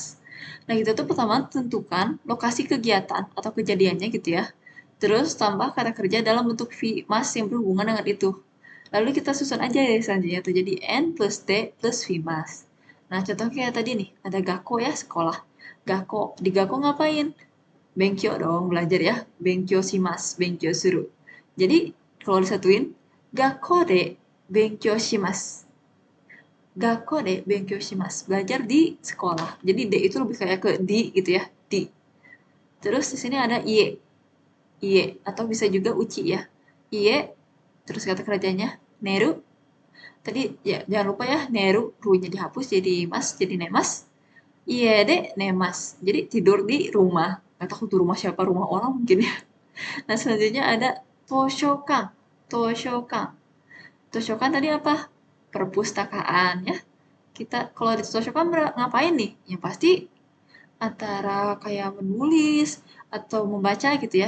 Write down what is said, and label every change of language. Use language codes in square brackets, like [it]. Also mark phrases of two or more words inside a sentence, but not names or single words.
[id] Nah, kita tuh pertama tentukan lokasi kegiatan atau kejadiannya gitu ya. Terus tambah kata kerja dalam bentuk Vimas yang berhubungan dengan itu. Lalu kita susun aja ya selanjutnya tuh jadi N plus D plus Vimas. Nah, contohnya kayak tadi nih, ada Gako ya, sekolah. Gako, di Gako ngapain? Benkyo dong, belajar ya. [ja] 勉強します、勉強する. [id] Jadi, kalau disatuin, [ja] 学校で勉強します. 学校で勉強します. [id] Belajar di sekolah. Jadi D itu lebih kayak ke di gitu ya, di. Terus di sini ada iye. Iye atau bisa juga uci ya. Iye terus kata kerjanya neru. Tadi ya jangan lupa ya neru ru-nya dihapus jadi mas jadi nemas. [ja] 家で寝ます. [id] Jadi tidur di rumah. nggak tahu tuh rumah siapa, rumah orang mungkin ya. Nah, selanjutnya ada toshokan. Toshokan. Toshokan tadi apa? Perpustakaan ya. Kita kalau di toshokan ngapain nih? Yang pasti antara kayak menulis atau membaca gitu ya.